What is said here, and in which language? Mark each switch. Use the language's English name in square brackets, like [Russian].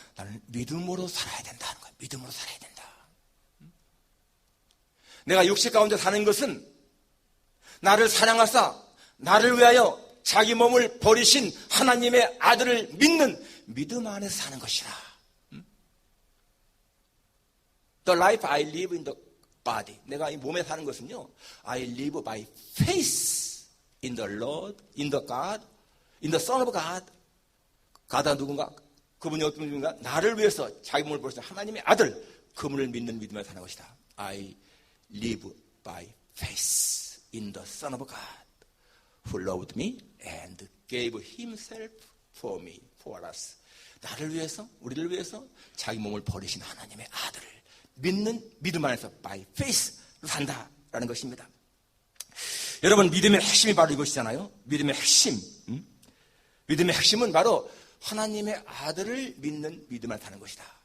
[Korean] 나는 믿음으로 살아야 된다는 거예요. 믿음으로 살아야 된다. 내가 육식 가운데 사는 것은 나를 사랑하사 나를 위하여 자기 몸을 버리신 하나님의 아들을 믿는 믿음 안에서 사는 것이라. [English] The life I live in the body. [Korean] 내가 이 몸에 사는 것은요, [English] I live by faith in the Lord, in the God, in the Son of God. [Korean] God가 누군가? 그분이 어떤 분인가? 나를 위해서 자기 몸을 버리신 하나님의 아들, 그분을 믿는 믿음에 사는 것이다. [English] I live by faith in the Son of God, who loved me and gave himself for me, for us. [Korean] 나를 위해서, 우리를 위해서 자기 몸을 버리신 하나님의 아들을 믿는 믿음 안에서 by faith로 산다라는 것입니다. 여러분, 믿음의 핵심이 바로 이것이잖아요. 믿음의 핵심. 믿음의 핵심은 바로 하나님의 아들을 믿는 믿음 안에 사는 것이다.